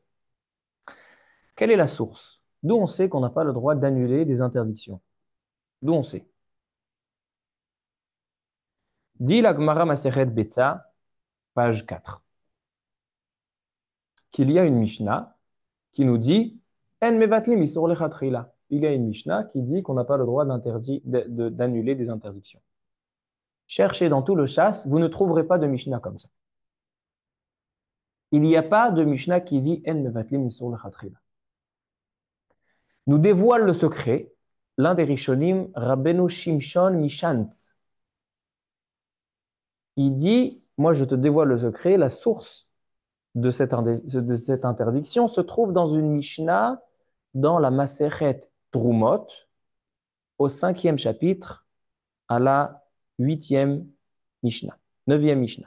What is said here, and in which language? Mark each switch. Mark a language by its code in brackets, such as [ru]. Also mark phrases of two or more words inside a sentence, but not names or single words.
[fr] Quelle est la source? D'où on sait qu'on n'a pas le droit d'annuler des interdictions? D'où on sait? Dit la Gemara Masechet Betsa, page 4, qu'il y a une Mishnah qui nous dit [he] אין מבטלין איסור לכתחילה. [fr] Il y a une Mishnah qui dit qu'on n'a pas le droit d'annuler des interdictions. Cherchez dans tout le chasse, vous ne trouverez pas de Mishnah comme ça. Il n'y a pas de Mishnah qui dit [he] אין מבטלין איסור לכתחילה. [fr] Nous dévoile le secret l'un des Rishonim, Rabbeinu Shimshon Mishantz. Il dit, moi je te dévoile le secret, la source de cette interdiction se trouve dans une Mishnah, dans la Masechet Trumot, au 5e chapitre, à la 8e Mishnah, 9e Mishnah.